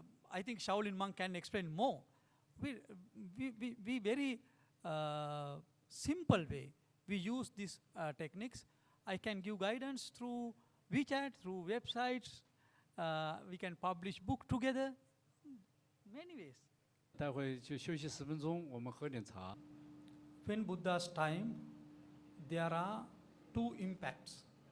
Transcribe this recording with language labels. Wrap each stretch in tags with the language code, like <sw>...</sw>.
<en>I think Shaolin monk can explain more. We very simple way we use these techniques. I can give guidance through WeChat, through websites. We can publish book together. Many ways.</en> <zh>待会就休息10分钟，我们喝点茶。</zh> <en>When Buddha's time, there are 2 impacts.</en>